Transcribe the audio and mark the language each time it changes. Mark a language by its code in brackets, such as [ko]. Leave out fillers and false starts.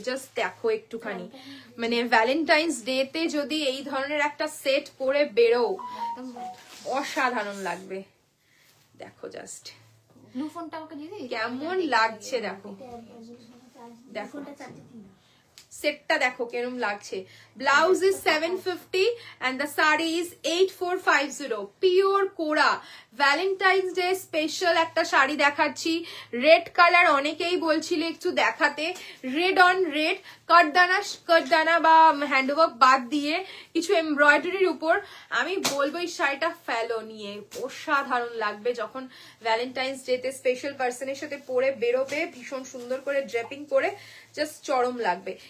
[bn] Just দেখো একটুখানি, মানে ভ্যালেন্টাইন্স ডে তে যদি এই ধরনের একটা সেট পরে বেরো অসাধারণ লাগবে। দেখো জাস্ট ব্লু ফোনটা আমাকে দিয়ে দিই, কেমন লাগছে দেখো, দেখো সেটটা দেখো কেরম লাগছে। [en] Blouse is 750 and the saree is 8450। [bn] Pure কোরা ভ্যালেন্টাইন্স ডে স্পেশাল একটা শাড়ি দেখাচ্ছি। রেড কালার অনেকেই বলছিলে একটু দেখাতে, রেড অন রেড, কাটদানা বা হ্যান্ডওয়ার্ক বাদ দিয়ে কিছু এমব্রয়ডারির উপর। আমি বলবো এই শাড়িটা ফেলো নিয়ে, অসাধারণ লাগবে যখন ভ্যালেন্টাইন্স ডে তে স্পেশাল পার্সনের সাথে পরে বেরোবে, ভীষণ সুন্দর করে ড্রেপিং করে, জাস্ট চরম লাগবে।